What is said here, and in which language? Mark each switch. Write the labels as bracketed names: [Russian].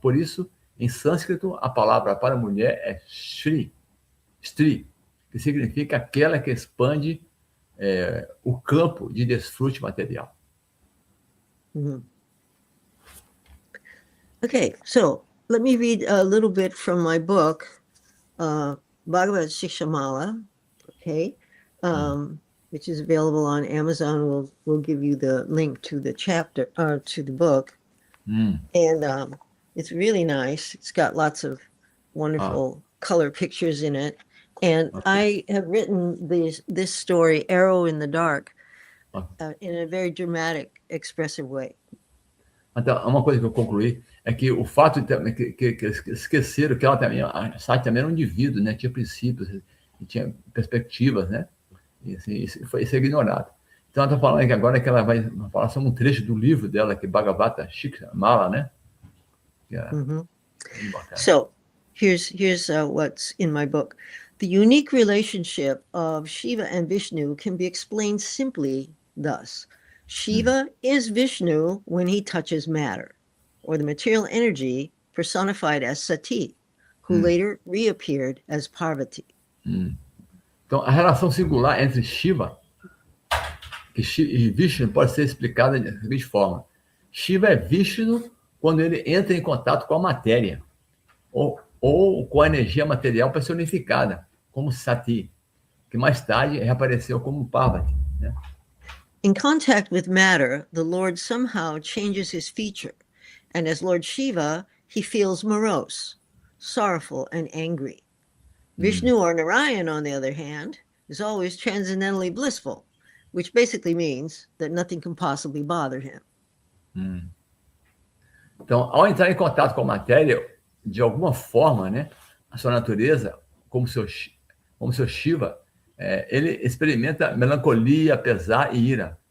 [Portuguese] Por isso, em sânscrito, a palavra para mulher é stri, que significa aquela que expande o campo de desfrute material. Mm-hmm. [English] Okay, so let me read a little bit from my book, Bhagavad Shikshamala, okay, which is available on Amazon. We'll give you the link to the chapter, to the book. And it's really nice. It's got lots of wonderful color pictures in it. And I have written this story, Arrow in the Dark, in a very dramatic, expressive way. [Portuguese] Então, uma coisa que eu concluí é que o fato de que esqueceram que ela também, a Sati também era um indivíduo, né? Tinha princípios, tinha perspectivas, né? E assim, isso é ignorado. Então, ela está falando que agora que ela vai falar sobre um trecho do livro dela, que é Bhagavata Shikshamala, né? Que é [English] So, here's what's in my book. The unique relationship of Shiva and Vishnu can be explained simply thus. Shiva is Vishnu when he touches matter, or the material energy personified as Sati, who later reappeared as Parvati. [Portuguese] Então, a relação singular entre Shiva e Vishnu pode ser explicada da seguinte forma. Shiva é Vishnu quando ele entra em contato com a matéria, ou com a energia material personificada, como Sati, que mais tarde reapareceu como Parvati, né? [English] In contact with matter, the Lord somehow changes his feature, and as Lord Shiva, he feels morose, sorrowful, and angry. Vishnu or Narayan, on the other hand, is always transcendently blissful, which basically means that nothing can possibly bother him. [Portuguese] Então, ao entrar em contato com a matéria, de alguma forma, né, a sua natureza, como seu Shiva, ele experimenta melancolia, pesar e ira.